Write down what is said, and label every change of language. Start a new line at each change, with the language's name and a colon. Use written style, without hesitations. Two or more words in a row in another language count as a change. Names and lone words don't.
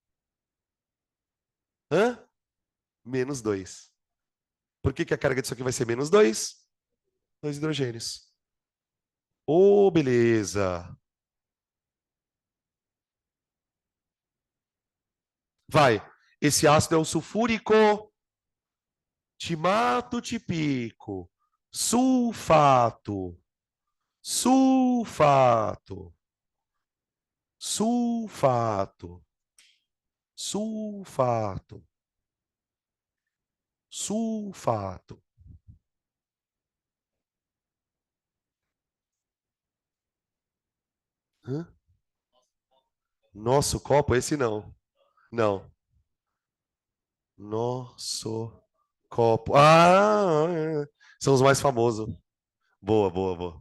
Portuguese: Hã? -2. Por que a carga disso aqui vai ser -2? Dois hidrogênios. Ô, beleza. Vai. Esse ácido é o sulfúrico, timato tipico, sulfato, sulfato, sulfato, sulfato, sulfato. Hã? Nosso copo, esse não. Não. Nosso copo. Ah, são os mais famosos. Boa, boa, boa.